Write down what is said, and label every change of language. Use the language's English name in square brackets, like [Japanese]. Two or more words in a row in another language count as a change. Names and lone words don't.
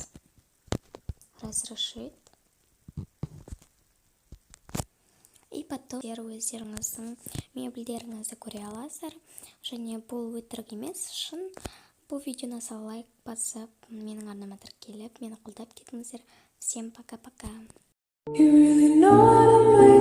[Russian] Разрешить. И потом [Kazakh] өздеріңіздің мебельдеріңізді көре аласыздар. Және бұл өтірік емес, шын. Бұл видеоны лайк басып, менің арнама тіркеліп, мені қолдап кетіңіздер. [Russian] Всем пока-пока. [English] You really know how to